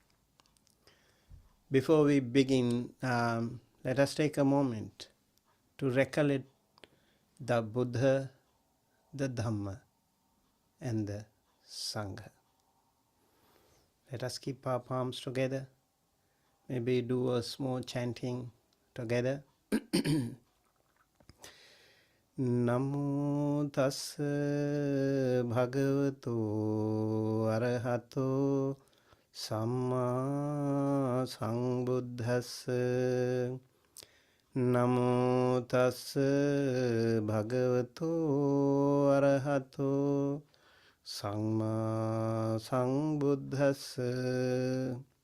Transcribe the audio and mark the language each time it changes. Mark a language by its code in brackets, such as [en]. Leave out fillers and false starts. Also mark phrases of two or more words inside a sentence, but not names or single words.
[en] Before we begin, let us take a moment to recollect the Buddha, the Dhamma, and the Sangha. Let us keep our palms together. Maybe do a small chanting together. [pi] Namo tassa bhagavato arahato samma sambuddhassa. Namo tassa bhagavato arahato samma sambuddhassa.